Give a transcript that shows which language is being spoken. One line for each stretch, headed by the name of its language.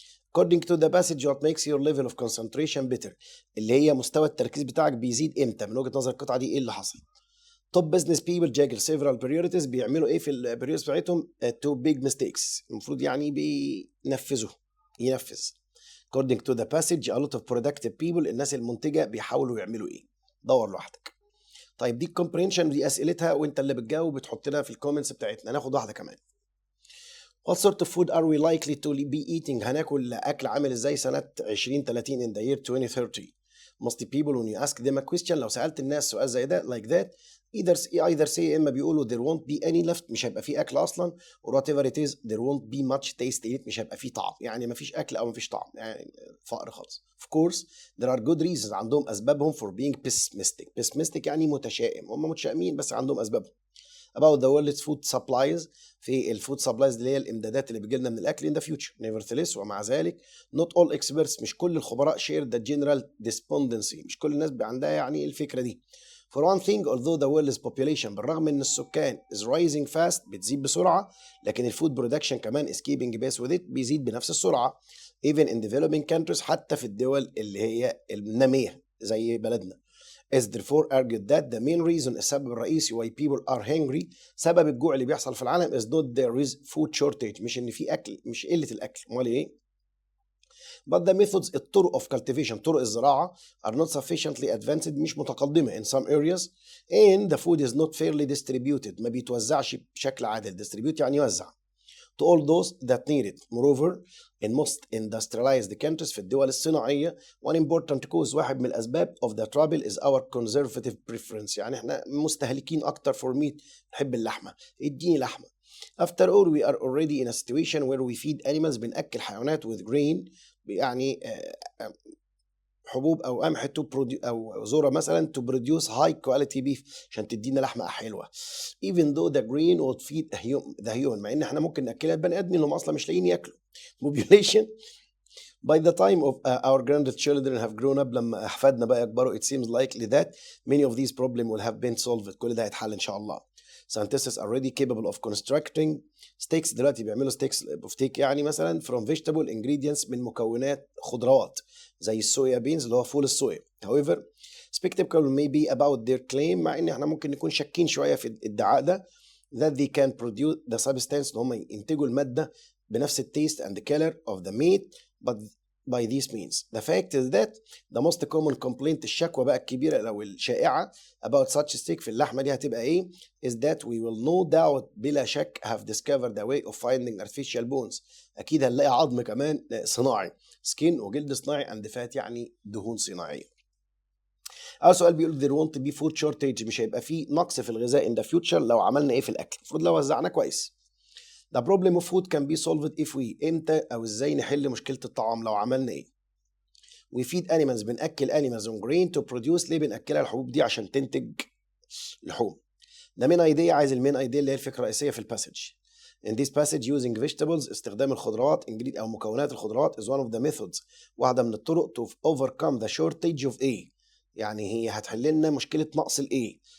English: according to the passage what makes your level of concentration better،
Arabic: اللي هي مستوى التركيز بتاعك بيزيد امتى؟ من وجهة نظر القطعة دي ايه اللي حصل؟
English: top business people juggle several priorities،
Arabic: بيعملوا ايه في البريوريتيز بتاعتهم؟
English: two big mistakes،
Arabic: المفروض يعني ينفذ.
English: according to the passage a lot of productive people،
Arabic: الناس المنتجة بيحاولوا يعملوا ايه؟ دور لوحدك. طيب دي comprehension، دي اسئلتها وانت اللي بتجاوب بتحط لها في الكومنتس بتاعتنا. ناخد واحدة كمان.
English: What sort of food are we likely to be eating؟
Arabic: هناكل أكل عامل إزاي سنة 2030
English: in the year 2030؟ Most people when you ask them a question،
Arabic: لو سألت الناس سؤال زي ده
English: like that either say،
Arabic: إما بيقولوا
English: there won't be any left،
Arabic: مش هيبقى فيه أكل أصلا،
English: or whatever it is there won't be much taste in it،
Arabic: مش هيبقى فيه طعم، يعني مفيش أكل أو مفيش طعم، يعني فقر خالص.
English: Of course there are good reasons،
Arabic: عندهم أسبابهم
English: for being pessimistic
Arabic: يعني متشائم، هم متشائمين بس عندهم أسبابهم.
English: about the world's food supplies،
Arabic: في الفود سبلايز اللي هي الامدادات اللي بتجي لنا من الاكل
English: in the future. nevertheless،
Arabic: ومع ذلك
English: not all experts،
Arabic: مش كل الخبراء
English: share the general despondency،
Arabic: مش كل الناس عندها يعني الفكره دي.
English: for one thing although the world's population،
Arabic: بالرغم ان السكان
English: is rising fast،
Arabic: بتزيد بسرعه، لكن الفود برودكشن كمان
English: is keeping pace with it،
Arabic: بيزيد بنفس السرعه
English: even in developing countries،
Arabic: حتى في الدول اللي هي الناميه زي بلدنا.
English: is therefore argued that the main reason،
Arabic: السبب الرئيسي
English: why people are hungry،
Arabic: سبب الجوع اللي بيحصل في العالم
English: is not there is food shortage،
Arabic: مش ان في اكل، مش قله الاكل، امال ايه؟
English: but the methods،
Arabic: الطرق
English: of cultivation،
Arabic: طرق الزراعه
English: are not sufficiently advanced،
Arabic: مش متقدمه
English: in some areas and the food is not fairly distributed،
Arabic: ما بيتوزعش بشكل عادل.
English: distribute يعني يوزع to all those that need it. Moreover in most industrialized countries،
Arabic: في الدول الصناعية
English: one important cause،
Arabic: واحد من الأسباب
English: of the trouble is our conservative preference،
Arabic: يعني احنا مستهلكين أكتر
English: for meat،
Arabic: نحب اللحمة، اديني لحمة.
English: After all we are already in a situation where we feed animals،
Arabic: بنأكل حيوانات
English: with grain،
Arabic: يعني حبوب او قمح او ذره مثلا
English: to produce high quality beef،
Arabic: عشان تدينا لحمه حلوه.
English: even though the grain would feed the human،
Arabic: مع ان احنا ممكن ناكلها البني ادمين اللي هم اصلا مش لاقيين ياكلوا.
English: population by the time of our grandchildren have grown up،
Arabic: لما احفادنا بقى يكبروا
English: it seems likely that many of these problems will have been solved،
Arabic: كل ده هيتحل ان شاء الله.
English: scientists are already capable of constructing steaks،
Arabic: دلوقتي بيعملوا ستيكس بفتيك يعني مثلا
English: from vegetable ingredients،
Arabic: من مكونات خضروات زي الصويا بينز اللي هو فول الصويا.
English: however skeptical may be about their claim،
Arabic: مع ان احنا ممكن نكون شاكين شويه في الادعاء ده
English: that they can produce the substance،
Arabic: ان هم ينتجوا الماده بنفس
English: التيست and the color of the meat but by these means. The fact is that the most common complaint،
Arabic: الشكوى بقى الكبيرة أو الشائعة
English: about such steak،
Arabic: في اللحمة دي هتبقى إيه؟
English: is that we will no doubt،
Arabic: بلا شك
English: have discovered a way of finding artificial bones،
Arabic: أكيد هنلاقي عظم كمان صناعي،
English: skin
Arabic: وجلد صناعي
English: and fat
Arabic: يعني دهون صناعية. أول سؤال بيقول
English: there won't be food shortage،
Arabic: مش هيبقى فيه نقص في الغذاء
English: in the future
Arabic: لو عملنا إيه في الأكل؟ المفروض لو وزعنا كويس.
English: The problem of food can be solved if we،
Arabic: امتى او ازاي نحل مشكلة الطعام لو عملنا ايه؟
English: we feed animals، بنأكل animals on grain to produce،
Arabic: ليه بنأكلها الحبوب دي؟ عشان تنتج لحوم. ده مين ايديا، عايز المين ايديا اللي هي الفكرة الرئيسية في الباسج.
English: in this passage using vegetables،
Arabic: استخدام الخضروات او مكونات الخضروات
English: is one of the methods،
Arabic: واحدة من الطرق
English: to overcome the shortage of A،
Arabic: يعني هي هتحل لنا مشكلة نقص الايه.